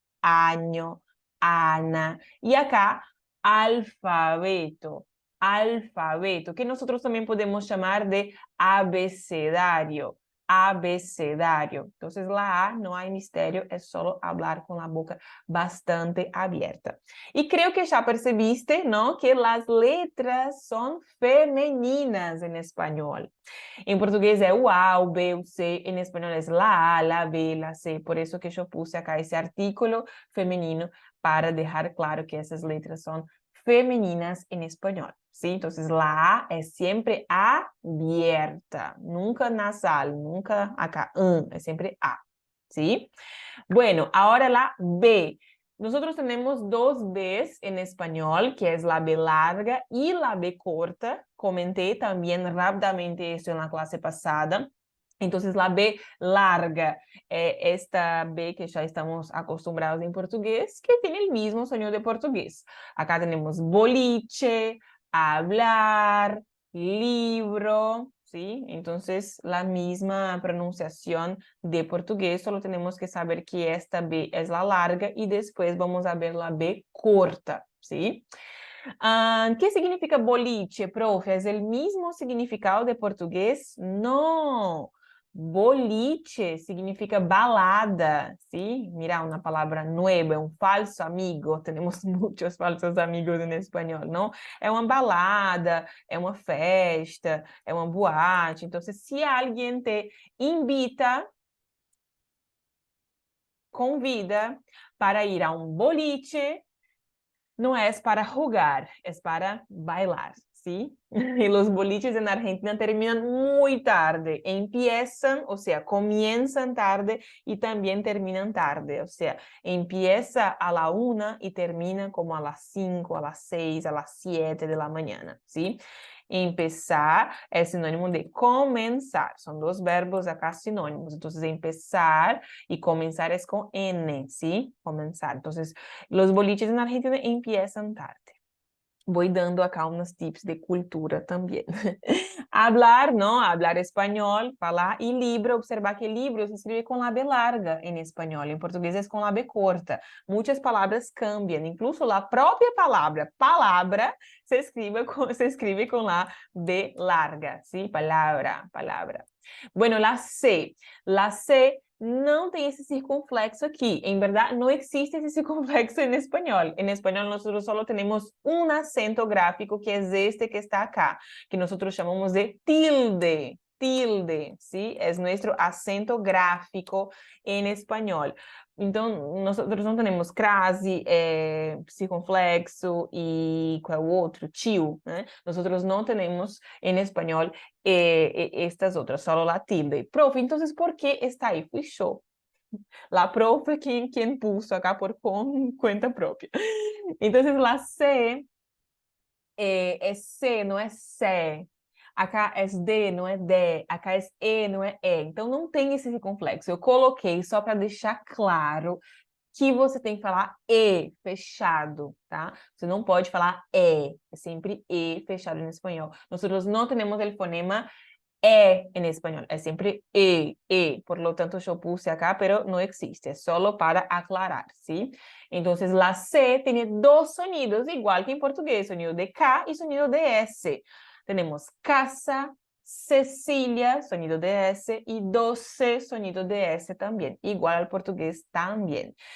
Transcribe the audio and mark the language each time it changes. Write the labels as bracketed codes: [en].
[es] Año, Ana. Y acá alfabeto, alfabeto, que nosotros también podemos llamar de abecedario. abecedario. Entonces, la A no hay misterio, es solo hablar con la boca bastante abierta. Y creo que ya percibiste, ¿no? Que las letras son femeninas en español. [pt] Em português é o A, o B, o C, em espanhol é la A, la B, la C. Por isso que eu puse acá esse artículo feminino para deixar claro que essas letras são femeninas em espanhol. [es] ¿Sí? Entonces la A es siempre abierta, nunca nasal, nunca acá, es siempre A. ¿Sí? Bueno, ahora la B. Nosotros tenemos dos Bs en español, que es la B larga y la B corta. Comenté también rápidamente esto en la clase pasada. Entonces, la B larga, esta B que ya estamos acostumbrados en portugués, que tiene el mismo sonido de portugués. Acá tenemos boliche, hablar, libro, ¿sí? Entonces, la misma pronunciación de portugués, solo tenemos que saber que esta B es la larga y después vamos a ver la B corta, ¿sí? ¿Qué significa boliche, profe? ¿Es el mismo significado de portugués? No. Boliche significa balada, ¿sí? Mira, una palabra nueva, un falso amigo. Tenemos muchos falsos amigos en español, ¿no? [pt] É uma balada, é uma festa, é uma boate. Então, se alguém te invita, convida para ir a um boliche, [es] no es para jugar, es para bailar, [pt] ¿sí? [es] Y los boliches en Argentina terminan muy tarde, empiezan, o sea, comienzan tarde y también terminan tarde, o sea, empieza a la 1 y termina como a las 5, a las 6, a las 7 de la mañana, ¿sí? [pt] Empezar é sinônimo de comenzar, são dois verbos acá sinônimos, então, empezar e comenzar é com N, ¿sí? [es] Comenzar, então, los boliches en Argentina empiezan tarde. Voy dando acá unos tips de cultura también. Hablar, ¿no? Hablar español, falar. Y libro, observar que libro se escribe con la B larga en español. En portugués es con la B corta. Muchas palabras cambian. Incluso la propia palabra, palabra, se escribe con la B larga, ¿sí? Palabra, palabra. Bueno, la C. [pt] La C não tem esse circunflexo aqui. Em verdade, não existe esse circunflexo em espanhol. Em espanhol, nós só temos um acento gráfico, que é este que está acá, que nós chamamos de tilde. [es] Tilde, ¿sí? Es nuestro acento gráfico en español. [pt] Então, nosotros não temos crase, circunflexo e qual é o outro? Tio, né? Nosotros não temos em espanhol estas outras, solo la tilde. [es] Profe, entonces, ¿por qué está ahí? Fui yo. La profe quien puso acá por cuenta propia. [pt] Entonces, la C é C, não é C. Acá é D, não é D. Acá é E, não é E. Então, não tem esse circunflexo. Eu coloquei só para deixar claro que você tem que falar E, fechado, tá? Você não pode falar E. É sempre E, fechado em espanhol. Nós não temos o fonema E [es] en español, es siempre E. Por lo tanto, yo puse acá, pero no existe, es solo para aclarar, ¿sí? Entonces, la C tiene dos sonidos, igual que en portugués, sonido de K y sonido de S. Tenemos casa, Cecilia, sonido de S, y 12, sonido de S también, igual al portugués también.